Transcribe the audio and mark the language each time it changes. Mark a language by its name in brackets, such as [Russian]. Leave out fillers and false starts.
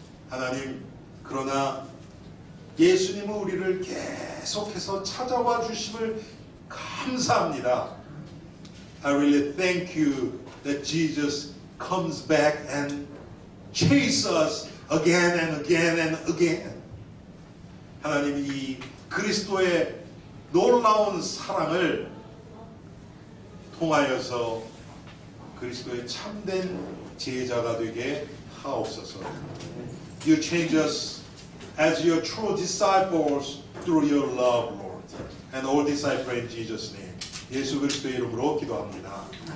[Korean] 하나님, 그러나 예수님은 우리를 계속해서 찾아와 주심을 감사합니다. [English] I really thank you that Jesus comes back and chases us again and again and again. [Korean] 하나님, 이 그리스도의 놀라운 사랑을 통하여서 그리스도의 참된 제자가 되게 하옵소서. [English] You change us as your true disciples through your love, Lord. And all disciples in Jesus' name. [Korean] 예수 그리스도의 이름으로 기도합니다.